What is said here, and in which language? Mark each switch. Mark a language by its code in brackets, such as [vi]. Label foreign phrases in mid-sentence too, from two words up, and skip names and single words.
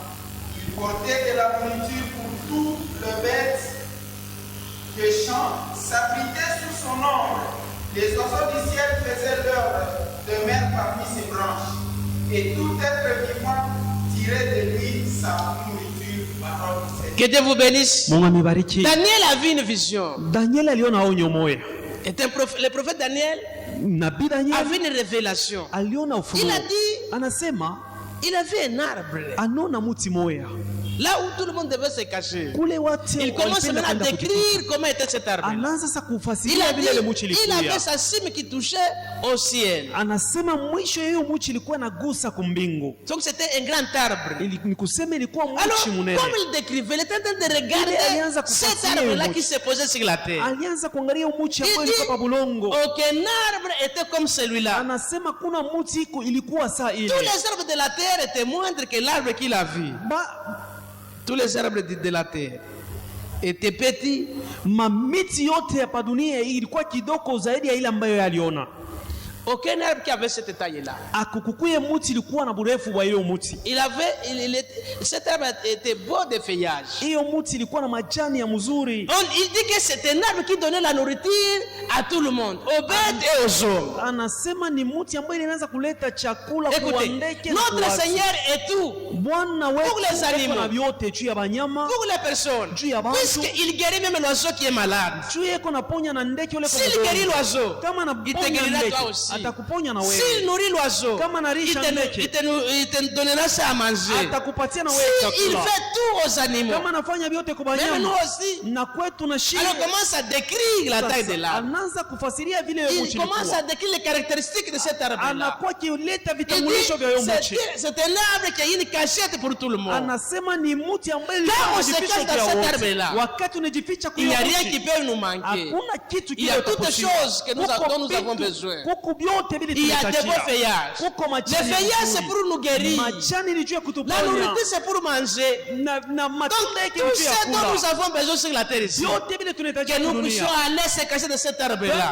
[fr] Il portait de la nourriture pour tout le bête des champs, s'abritait sous son ombre. Les oiseaux du ciel faisaient leur demeure parmi ses branches. Et tout être vivant tirait de lui sa nourriture. Parole du Seigneur. Que Dieu vous bénisse. [sw] Mungu amebariki. [fr] Daniel a vu une vision. [sw] Danieli aliona onyo moja. [fr] Le prophète Daniel [sw] Nabii [fr] a [sw] Danieli [fr] vu une révélation. [sw] aliona ufunuo. [fr] Il a dit, [sw] Anasema [fr] il a vu un arbre. [sw] anaona mti moja. [fr] Là où tout le monde devait se cacher. [sw] Kule watu [fr] Il commence [sw] walipenda [fr] maintenant à [sw] kwenda kujificha. [fr] décrire comment était cet arbre. [sw] Anaanza sasa [fr] Il [sw] kufasiria [fr] a [sw] vile ile mti [fr] dit, il avait [sw] ilikuwa. [fr] sa cime qui touchait au ciel. [sw] Anasema mwisho hiyo mti ilikuwa nagusa kumbingu. [fr] Donc c'était un grand arbre. [sw] Ni kusema ilikuwa [fr] Alors, [sw] mti munene. [fr] comme il décrivait, il était en train de [sw] Il [fr] regarder [sw] alianza [fr] cet [sw] kufasiria [fr] arbre-là [sw] huyo [fr] qui se posait sur la terre. [sw] Alianza kuangalia mti ambao [fr] Il [sw] ilikuwa pa [fr] dit, [sw] bulongo. [fr] aucun arbre était comme celui-là. [sw] Anasema kuna mti ilikuwa saa ile. [fr] Tous les arbres de la terre étaient moindres que l'arbre qu'il a vu. Tous les arbres de la terre étaient petits. [sw] Mamiti yote hapa dunia ilikuwa kidogo zaidi ya ile ambayo aliona. [fr] Aucun arbre qui avait cette taille-là. [sw] Akukukuye mti ilikuwa na burefu wa ile mti. [fr] Cet arbre était beau de feuillage. [sw] Hiyo mti ilikuwa na majani ya mzuri. [fr] Il dit que c'est un arbre qui donnait la nourriture à tout le monde, aux bêtes et aux hommes. [sw] Anasema ni mti ambayo inaanza kuleta chakula kwa [fr] Écoutez, [sw] ndege na [fr] notre [sw] kwa watu. [fr] Seigneur est tout [sw] Bwana [fr] pour les [sw] wetu [fr] animaux, [sw] na vyote juu ya banyama, [fr] pour les personnes. [sw] juu ya watu. [fr] Puisqu'il guérit même l'oiseau qui est malade. [sw] juu yeko naponya na ndege yule kwa [fr] S'il [sw] mgonjwa. [fr] guérit l'oiseau, [sw] Kama [fr] il te [sw] anaponya [fr] guérira [sw] ndege, [fr] toi aussi. [sw] atakuponya na [fr] S'il [sw] wewe. [fr] nourrit l'oiseau, [sw] Kama [fr] il [sw] narisha ndege, [fr] te donnera ça à manger. [sw] atakupatia na wewe [fr] S'il [sw] chakula. [fr] fait tout aux animaux, [sw] Kama anafanya vyote kwa [fr] même nous [sw] banyama, [fr] aussi. [sw] na kwetu na shida. [fr] Alors commence à décrire la taille de l'arbre. [sw] Anaanza kufasiria vile hiyo [fr] Il [sw] mti [fr] commence [sw] ilikuwa. [fr] à décrire les caractéristiques de cet arbre-là. [sw] Anakuwa kileta [fr] Il dit, [sw] vitambulisho vya hiyo mti. [fr] c'est un arbre qui a une cachette pour tout le monde. [sw] Anasema ni mti ambaye [fr] Quand on se cache dans cet arbre-là, [sw] wakati unajificha [fr] Il n'y a rien [sw] mti, [fr] qui peut nous manquer. [sw] hakuna kitu [fr] Il y a [sw] kile [fr] toutes [sw] utaposhinda. [fr] choses que [sw] Kuko [fr] dont nous avons [sw] vitu, [fr] besoin. [sw] kuko [fr] Il y a de beaux feuillages. Les feuillages, c'est pour nous guérir. La nourriture, c'est pour manger. Donc, tout ce dont nous avons besoin sur la terre ici, que nous puissions aller se cacher de cet arbre-là.